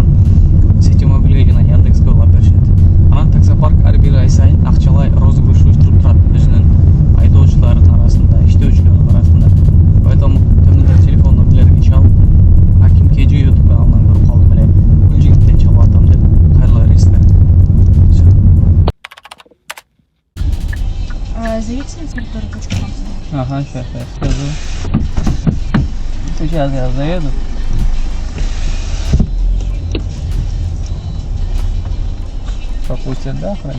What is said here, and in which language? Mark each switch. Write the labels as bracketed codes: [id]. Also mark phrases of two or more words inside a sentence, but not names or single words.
[ky] Сетимобилге жана Яндекске улап беришет. Анан таксопарк ар бир ай сайын акчалай розыгрыш уюштуруп турат өзүнүн айдоочулардын арасында, иштөөчүлөрдүн арасында. Поэтому төмөндө телефон номерлерин чалып, Аркин Кейджи YouTube каналынан көрүп калдым эле. Бул жигиттен чалып атам деп кайрылып бересиздер. [ru] Зовите на территорию почтамта. Ага, сейчас я скажу. Сейчас я заеду. Пропустят, да, охранник?